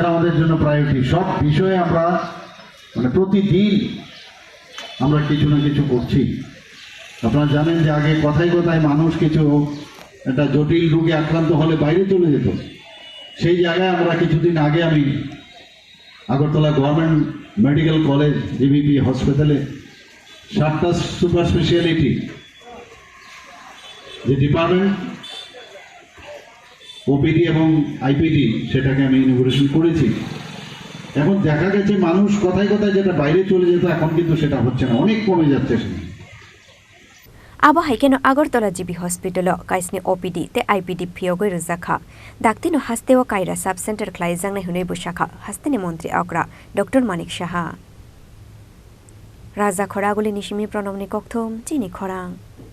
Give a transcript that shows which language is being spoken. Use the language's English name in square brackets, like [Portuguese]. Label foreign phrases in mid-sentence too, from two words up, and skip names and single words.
[Bangla] আমাদের জন্য প্রায়োরিটি সব বিষয়ে আমরা মানে প্রতিদিন আমরা কিছু না কিছু করছি আপনারা জানেন যে আগে কথায় কথায় মানুষ কিছু একটা জটিল রোগে আক্রান্ত হলে বাইরে চলে যেত সেই জায়গায় আমরা কিছুদিন আগে আমি আগরতলা গভর্নমেন্ট মেডিকেল কলেজ জিবিপি হসপিটালে 7টা [English] super speciality [Bangla] যে ডিপার্টমেন্ট ওপিডি এবং আইপিডি সেটাকে আমি ইনোগ্রেশন করেছি এখন দেখা গেছে মানুষ কথায় কথায় যেটা বাইরে চলে যেত এখন কিন্তু সেটা হচ্ছে না অনেক কমে যাচ্ছে [Kok Borok] Aba haikeno Agartala GB Hospital kaisni OPD te IPD phiogoi ruzakha daktino hastewa kaira [English] sub center [Kok Borok] klaizangne hunei bushakha hastene montri Okra Dr. Manik Shaha Raza Khoraguli Nishimi Pranamni Kokthom Chini Khorang